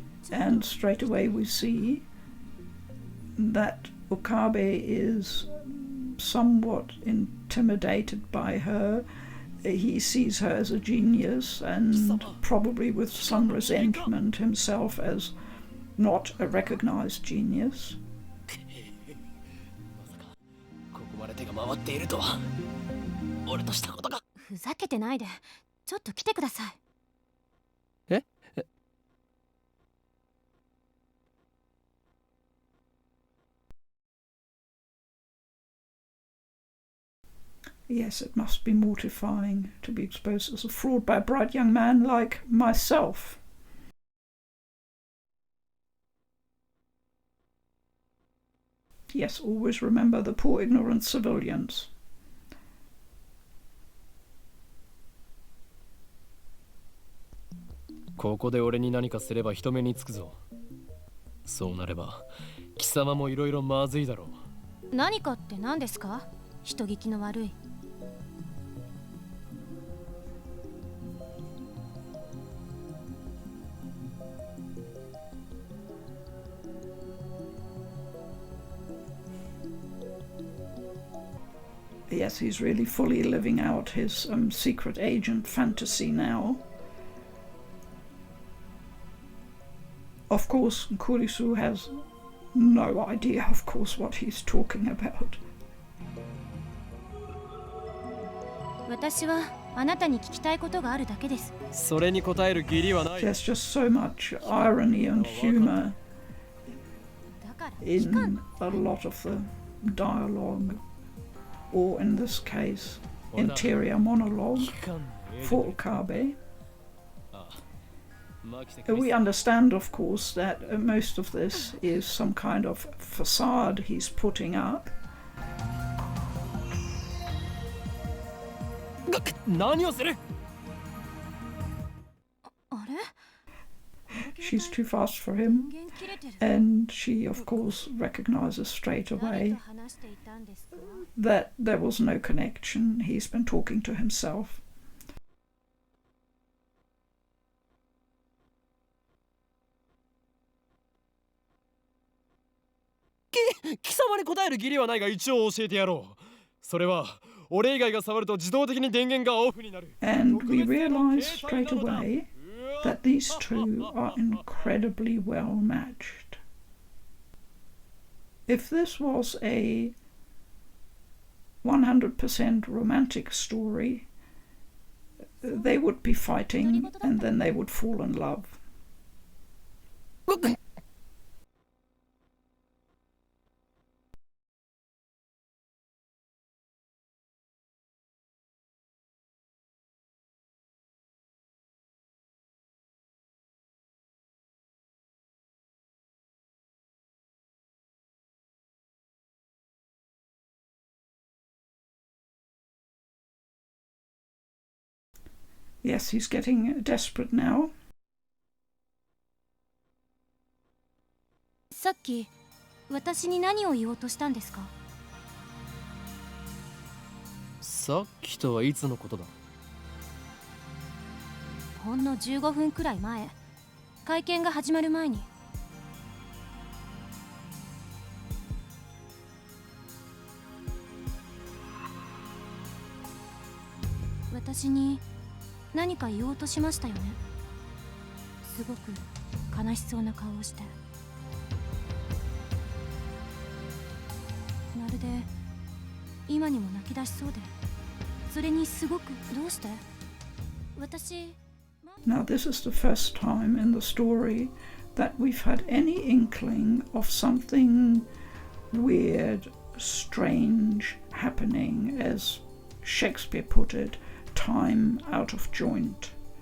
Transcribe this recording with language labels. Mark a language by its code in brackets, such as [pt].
[en] And straight away we see that Okabe is somewhat intimidated by her. He sees her as a genius and probably with some resentment himself as not a recognized genius. [ja] ここまで手が回っているとは俺としたことがふざけてないでちょっと来てください。え [en] Yes, it must be mortifying to be exposed as a fraud by a bright young man like myself. Yes, always remember the poor ignorant civilians. [ja] 「ここで俺に何かすれば人目につくぞ。そうなれば貴様もいろいろまずいだろう。何かって何ですか？人聞きの悪い。 [en] Yes, he's really fully living out his secret agent fantasy now. Of course, Kurisu has no idea, of course, what he's talking about. [ja] 私はあなたに聞きたいことがあるだけです。それに答える義理はない。 [en] There's just so much irony and humour [ja] だから [en] in a lot of the dialogue, or in this case, interior monologue for Okabe. We understand, of course, that most of this is some kind of facade he's putting up. [ja] 何をするあれ [en] She's too fast for him, [ja] 電源切れてる。 [en] and she, of course, recognizes straight [ja] 誰と [en] away [ja] 話していたんですか？ [en] that there was no connection. He's been talking to himself. [ja] 貴様に答える義理はないが一応教えてやろう。それは俺以外が触ると自動的に電源がオフになる。 [en] And we realize straight away that these two are incredibly well matched. If this was a 100% romantic story, they would be fighting and then they would fall in love. Yes, he's getting desperate now. [ja] さっき私に何を言おうとしたんですか？さっきとはいつのことだ？ほんの15分くらい前、会見が始まる前に。私に何か言おうとしましたよね。すごく悲しそうな顔をして、まるで今にも泣き出しそうで、それにすごくどうして？私 [en] Now, this is the first time in the story that we've had any inkling of something weird, strange happening, as Shakespeare put it, time out of joint.